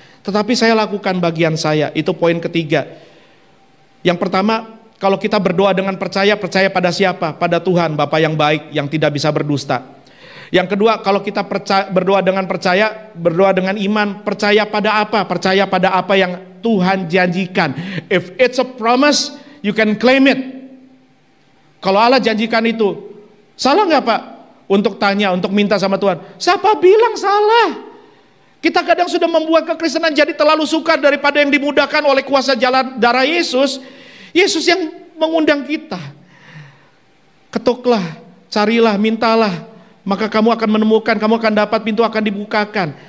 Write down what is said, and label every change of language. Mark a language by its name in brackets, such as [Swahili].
[Indonesian] Tetapi saya lakukan bagian saya. Itu poin ketiga. Yang pertama, kalau kita berdoa dengan percaya pada siapa? Pada Tuhan, Bapa yang baik, yang tidak bisa berdusta. Yang kedua, kalau kita berdoa dengan percaya, berdoa dengan iman, percaya pada apa? Percaya pada apa yang Tuhan janjikan. [English] If it's a promise, you can claim it. [Indonesian] Kalau Allah janjikan itu, salah nggak Pak? Untuk tanya, untuk minta sama Tuhan. Siapa bilang salah? Kita kadang sudah membuat kekristenan jadi terlalu sukar daripada yang dimudahkan oleh kuasa jalan darah Yesus. Yesus yang mengundang kita. Ketuklah, carilah, mintalah, maka kamu akan menemukan, kamu akan dapat, pintu akan dibukakan.